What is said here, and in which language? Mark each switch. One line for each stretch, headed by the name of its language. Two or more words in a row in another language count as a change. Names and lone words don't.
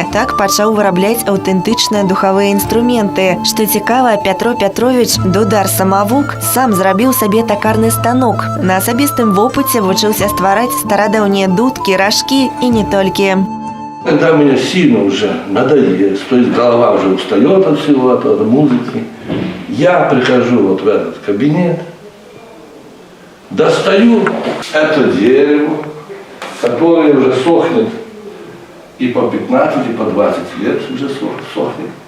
Belarusian: Так пачаў вырабляць аўтэнтычныя духавыя інструменты. Што цікава, Пятро Пятрович, дудар самавук, сам зрабіў сабе такарны станок. На асабістым вопыце вучыўся ствараць старадаўнія дудкі, ражкі і не толькі.
Russian: Когда мне сильно уже надоест, то есть голова уже устает от всего, от музыки, я прихожу вот в этот кабинет, достаю это дерево, которое уже сохнет и по 15, и по 20 лет уже сохнет.